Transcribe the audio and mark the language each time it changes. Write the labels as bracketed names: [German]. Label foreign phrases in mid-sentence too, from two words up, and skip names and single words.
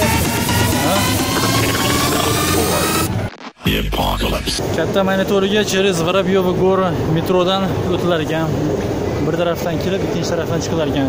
[English] The apocalypse. [Uzbek] Katta monitoriga через Воробьёвы горы metrodan o'tilar ekan. Bir tarafdan kirib, ikkinchi tarafdan chiqilar ekan.